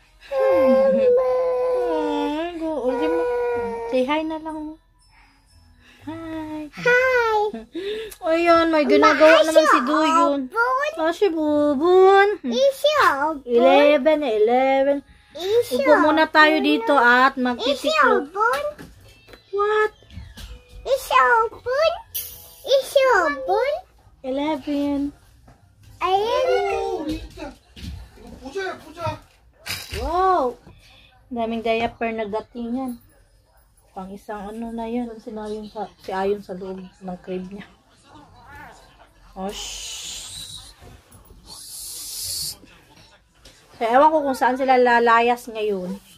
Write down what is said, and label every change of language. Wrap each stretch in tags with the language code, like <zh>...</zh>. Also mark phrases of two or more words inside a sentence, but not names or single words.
<en>Say hi</en> <tl>na lang. Hi. Hi. Ayan, may ginagawa naman si Duyon. Si Bubun.</tl> <ko>이시오. 11.</ko> <tl>Upo muna tayo dito at magtitiklop.</tl> <ko>이시오분.</ko> <en>What?</en> <ko>이시오분. 이시오분. 11. 아이고. 이거 보자, 보자.</ko> <en>Wow!</en> <tl>Daming diaper na dating yan. Pang isang ano na yan. Si Ayon sa loob ng crib niya. Oh, shhh. So, ewan ko kung saan sila lalayas ngayon.</tl>